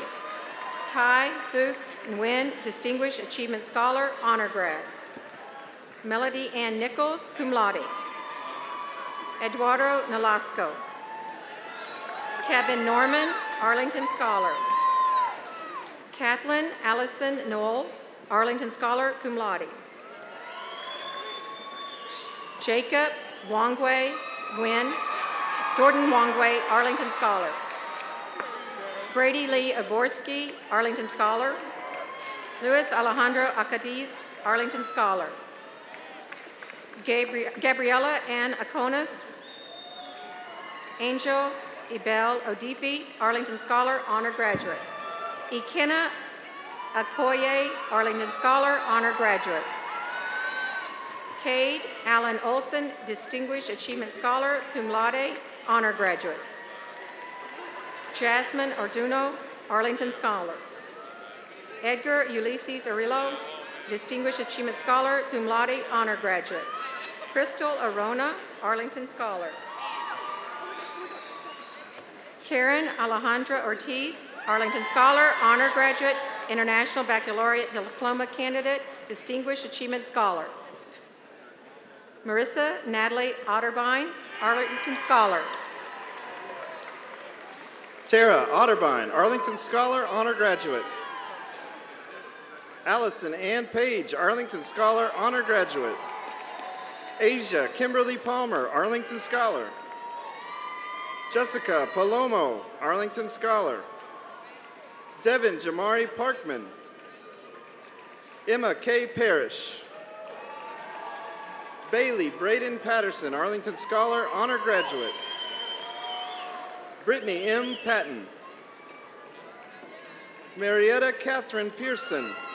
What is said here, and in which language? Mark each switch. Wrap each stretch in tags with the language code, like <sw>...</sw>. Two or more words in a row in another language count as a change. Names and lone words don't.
<en>Tai Phuc Nguyen, Distinguished Achievement Scholar, honor grad. Melody Ann Nichols,</en> <la>cum laude.</la> <en>Eduardo Nolasco. Kevin Norman, Arlington Scholar. Kathleen Allison Knoll, Arlington Scholar,</en> <la>cum laude.</la> <en>Jacob Wangwei Nguyen, Jordan Wangwei, Arlington Scholar. Brady Lee Oborski, Arlington Scholar. Luis Alejandro Acadiz, Arlington Scholar. Gabriella Ann Aconas. Angel Ibel Odifi, Arlington Scholar, honor graduate. Ikenna Akoye, Arlington Scholar, honor graduate. Cade Allen Olson, Distinguished Achievement Scholar,</en> <la>cum laude,</la> <en>honor graduate. Jasmine Orduno, Arlington Scholar. Edgar Ulysses Arillo, Distinguished Achievement Scholar,</en> <la>cum laude,</la> <en>honor graduate. Crystal Arona, Arlington Scholar. Karen Alejandra Ortiz, Arlington Scholar, honor graduate, International Baccalaureate Diploma candidate, Distinguished Achievement Scholar. Marissa Natalie Otterbein, Arlington Scholar. Tara Otterbein, Arlington Scholar, honor graduate. Allison Ann Page, Arlington Scholar, honor graduate. Asia Kimberly Palmer, Arlington Scholar. Jessica Palomo, Arlington Scholar. Devin Jamari Parkman. Emma K. Parrish. Bailey Braden Patterson, Arlington Scholar, honor graduate. Brittany M. Patton. Marietta Catherine Pearson.</en>